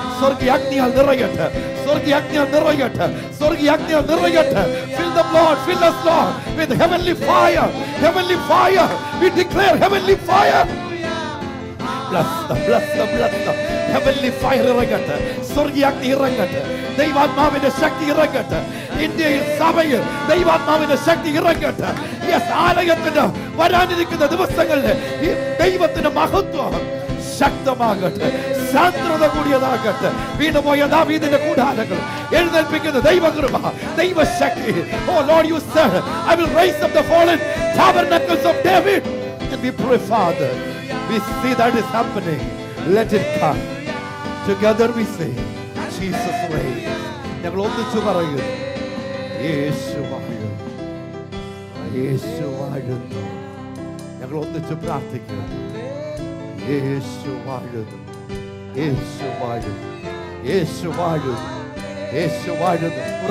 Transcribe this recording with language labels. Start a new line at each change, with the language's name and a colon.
Malayalam: സ്വർഗീയ അഗ്നിയാൽ നിറയട്ടെ, സ്വർഗീയ അഗ്നിയാൽ നിറയട്ടെ, സ്വർഗീയ അഗ്നിയാൽ നിറയട്ടെ.
English: Fill them, Lord, fill us, Lord, with heavenly fire, heavenly fire. We declare heavenly fire. Bless them. Heavenly fire
Malayalam: ഇറങ്ങട്ടെ, സ്വർഗീയ അഗ്നി ഇറങ്ങട്ടെ, ദൈവാത്മാവിന്റെ ശക്തി ഇറങ്ങട്ടെ. ഇന്ത്യയിൽ സഭയിൽ ദൈവാത്മാവിന്റെ ശക്തി ഇറങ്ങട്ടെ. യെസ്, ആലയത്തിന് വരാനിരിക്കുന്ന ദിവസങ്ങളിൽ ഈ ദൈവത്തിന്റെ മഹത്വം ശക്തമാകട്ടെ, സാന്ദ്രത കൂടിയതാകട്ടെ. വീണുപോയ ദാവീദിന്റെ കൂടാരങ്ങൾ എഴുന്നേൽപ്പിക്കുന്ന ദൈവകൃപ, ദൈവശക്തി.
English: Oh Lord, you said, I will raise up the fallen tabernacles of David. And we pray, Father, we see that is happening. Let it come. Together we say, Jesus reigns.
Malayalam: ഞങ്ങൾ ഒന്നിച്ചു പറയുന്നു, യേശു വാഴുന്നു, യേശു വാഴുന്നു. ഞങ്ങൾ ഒന്നിച്ചു പ്രാർത്ഥിക്കുന്നു, യേശു വാഴുന്നു, യേശു വാഴുന്നു, യേശു വാഴുന്നു, യേശു വാഴുന്നു.